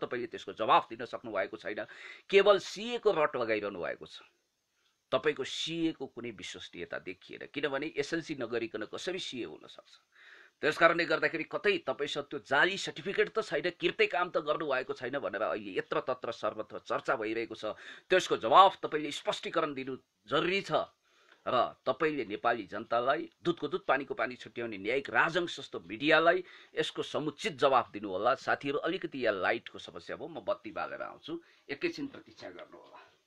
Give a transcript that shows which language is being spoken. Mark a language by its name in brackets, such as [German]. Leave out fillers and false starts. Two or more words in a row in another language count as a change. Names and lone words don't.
[Nepali] तपाईँले त्यसको जवाफ दिन सक्नु भएको छैन। केवल सीएको रट लगाइरहनु भएको छ। तपाईँको सीएको कुनै विश्वसनीयता देखिएन, किनभने एसएलसी नगरिकन कसरी सीए हुन सक्छ? त्यसकारणले गर्दाखेरि कतै तपाईँसँग त्यो जाली सर्टिफिकेट त छैन, किर्ते काम त गर्नुभएको छैन भनेर अहिले यत्र तत्र सर्वत्र चर्चा भइरहेको छ। त्यसको जवाफ तपाईँले स्पष्टीकरण दिनु जरुरी छ। र तपाईँले नेपाली जनतालाई दुधको दुध पानीको पानी छुट्याउने न्यायिक राजंश जस्तो मिडियालाई यसको समुचित जवाफ दिनु होला। साथीहरू अलिकति यहाँ लाइटको समस्या भयो, म बत्ती बालेर आउँछु, एकैछिन प्रतीक्षा गर्नु होला।